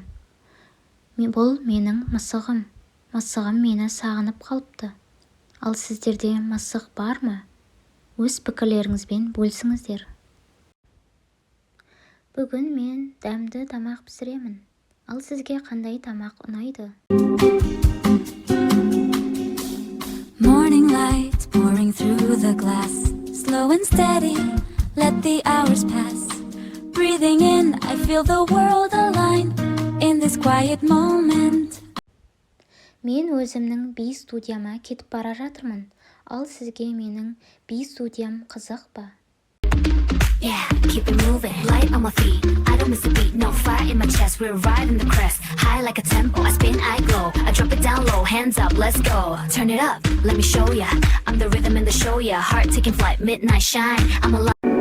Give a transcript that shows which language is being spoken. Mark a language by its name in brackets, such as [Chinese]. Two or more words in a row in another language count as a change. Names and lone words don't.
[Kazakh] Бұл менің мысығым. Мысығым мені сағынып қалыпты. Ал сіздерде мысық бар ма? Өз пікірлеріңізбен бөлісіңіздер. Бүгін мен дәмді тамақ пісіремін. Ал сізге қандай тамақ ұнайды? [English] Morning light pouring through the glass, slow and steady, let the hours pass. Breathing in, I feel the world align in this quiet moment. [Kazakh] Мен өзімнің би студияма кетіп бара жатырмын. Ал сізге менің би студиям қызық па? [English] Yeah, keep it moving, light on my feet. I don't miss a beat, no fire in my chest. We're riding the crest, high like a tempo. I spin, I glow, I drop it down low. Hands up, let's go. Turn it up, let me show ya. I'm the rhythm in the show, yeah. Heart taking flight, midnight shine. I'm alive.